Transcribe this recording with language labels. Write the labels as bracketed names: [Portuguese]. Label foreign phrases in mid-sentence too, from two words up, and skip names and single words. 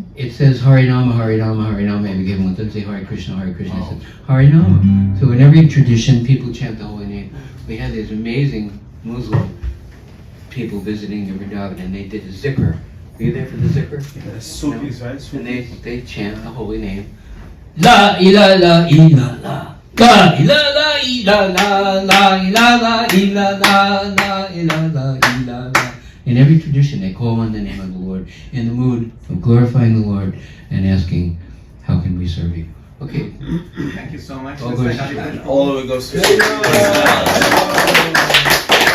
[English] it says Harinama, Harinama, Harinama, and we give one. It doesn't say Hare Krishna, Hare Krishna. It says Harinama. So in every tradition, people chant the holy name. We had these amazing Muslim people visiting the Vrindavan, and they did a zikr. Were you there for the zikr? Yeah, Sufis, right? And they chant the holy name. [Arabic] لا إله لا إله لا. لا إله لا إله لا. لا إله لا إله لا. لا إله لا إله لا. [English] In every tradition, they call on the name of the Lord in the mood of glorifying the Lord and asking, how can we serve you? Okay. Thank you so much. All goes to All of it goes to